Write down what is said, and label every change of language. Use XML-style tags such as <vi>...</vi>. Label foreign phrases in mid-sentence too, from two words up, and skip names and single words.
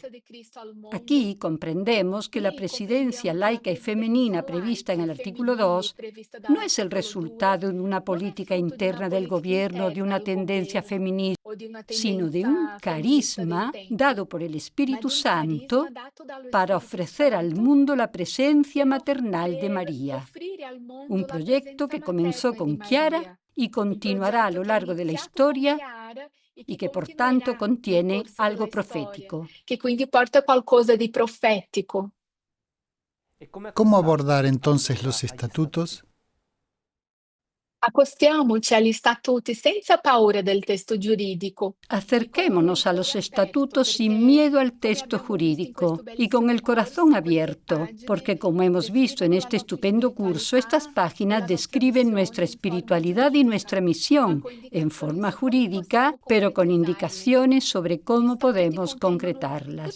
<es>Aquí comprendemos que la presidencia laica y femenina prevista en el artículo 2 no es el resultado de una política interna del gobierno, de una tendencia feminista, sino de un carisma dado por el Espíritu Santo para ofrecer al mundo la presencia maternal de María. Un proyecto que comenzó con Chiara y continuará a lo largo de la historia y que por tanto contiene algo profético.</es> <it>Que quindi porta qualcosa di profetico.</it> <es>¿Cómo abordar entonces los estatutos?</es> <it>Accostiamoci agli statuti senza paura del testo giuridico.</it> <es>Acerquémonos a los estatutos sin miedo al texto jurídico y con el corazón abierto, porque como hemos visto en este estupendo curso, estas páginas describen nuestra espiritualidad y nuestra misión en forma jurídica, pero con indicaciones sobre cómo podemos concretarlas.</es>